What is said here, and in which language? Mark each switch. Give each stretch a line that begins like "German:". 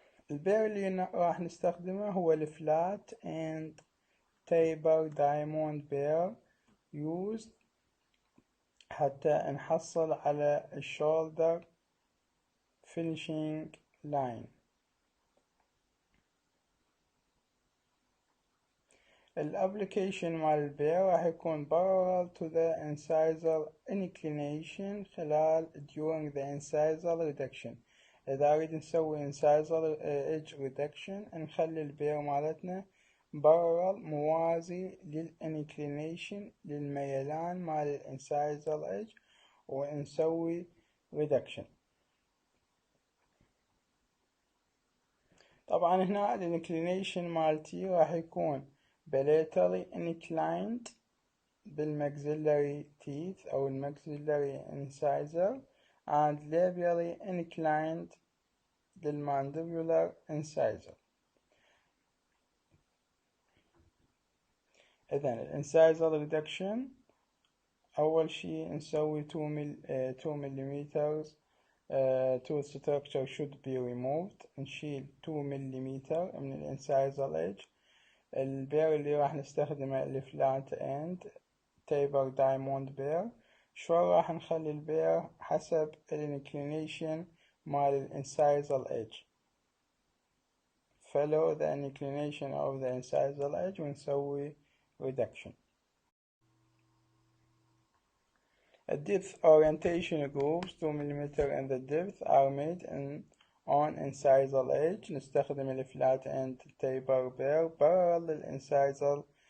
Arabic: البير اللي راح نستخدمه هو الفلات
English: and taper diamond bear used
Arabic: حتى نحصل على الشولدر finishing line. الابليكيشن مال البير راح يكون
English: parallel to the incisal inclination
Arabic: خلال during the incisal reduction. إذا أريد نسوي incisal edge reduction نخلي البير مالتنا parallel موازي للinclination للميلان مال incisal edge ونسوي reduction. طبعا هنا الinclination مالتي راح يكون bilaterally inclined بالmaxillary teeth أو
English: maxillary incisor and labially inclined
Arabic: بالmandibular incisor.
English: إذن الincisal reduction
Arabic: أول شي نسوي
English: 2 millimeters tooth structure should be removed.
Arabic: نشيل 2 millimeter من الincisal edge. البير اللي راح نستخدمه الفلات اند تيبر دايموند بير. شو راح نخلي البير حسب الانكلينيشن مال الانسايزال ايدج،
English: follow the inclination of the incisal edge
Arabic: ونسوي reduction.
English: The depth orientation grooves 2 mm in the depth are made on incisal edge.
Arabic: نستخدم الفلات
English: end taper bear parallel للincisal